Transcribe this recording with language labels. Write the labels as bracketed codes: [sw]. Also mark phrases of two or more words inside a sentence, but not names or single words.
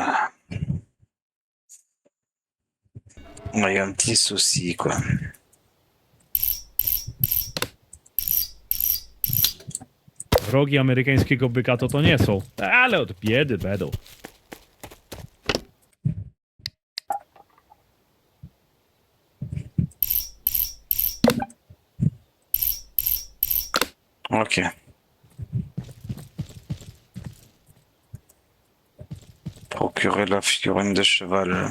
[fr] on a eu un petit souci quoi. [pl] Rogi amerykańskiego byka to nie są, ale od biedy będą. [fr] Ok. Procurer la figurine de cheval.